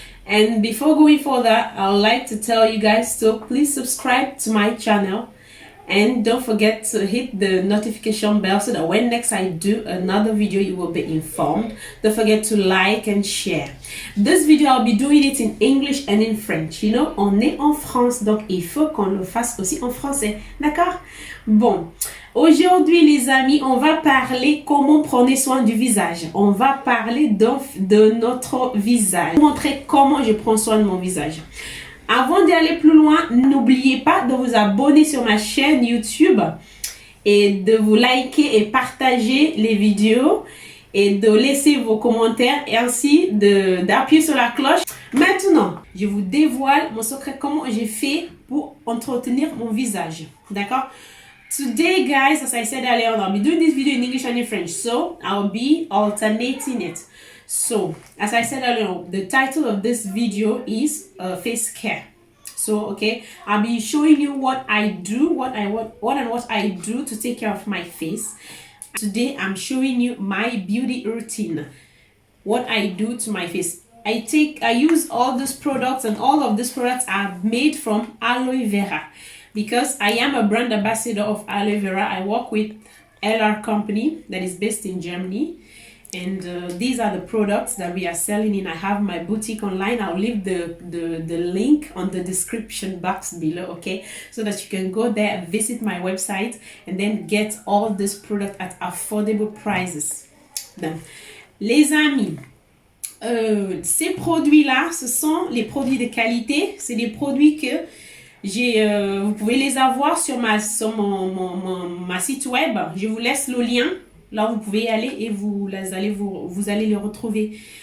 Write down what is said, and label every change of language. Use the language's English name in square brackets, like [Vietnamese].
[English] And before going further, I would like to tell you guys to please subscribe to my channel. And don't forget to hit the notification bell so that when next I do another video, you will be informed. Don't forget to like and share. This video, I'll be doing it in English and in French. You know, [French] on est en France, donc il faut qu'on le fasse aussi en français. D'accord? Bon, aujourd'hui les amis, on va parler comment prendre soin du visage. On va parler de notre visage. Je vais vous montrer comment je prends soin de mon visage. Avant d'aller plus loin, n'oubliez pas de vous abonner sur ma chaîne YouTube et de vous liker et partager les vidéos et de laisser vos commentaires et ainsi d'appuyer sur la cloche. Maintenant, je vous dévoile mon secret, comment j'ai fait pour entretenir mon visage. D'accord? [English] Today, guys, as I said earlier, I'll be doing this video in English and in French, so I'll be alternating it. So, as I said earlier, the title of this video is face care. So, okay, I'll be showing you what I do, what I do to take care of my face. Today, I'm showing you my beauty routine, what I do to my face. I use all these products, and all of these products are made from aloe vera because I am a brand ambassador of aloe vera. I work with LR company that is based in Germany. And these are the products that we are selling in. I have my boutique online. I'll leave the link on the description box below, okay? So that you can go there, visit my website, and then get all this product at affordable prices. [French] Donc, les amis, ces produits-là, ce sont les produits de qualité. C'est des produits que vous pouvez les avoir sur ma site web. Je vous laisse le lien. Là, vous pouvez y aller et vous allez les retrouver.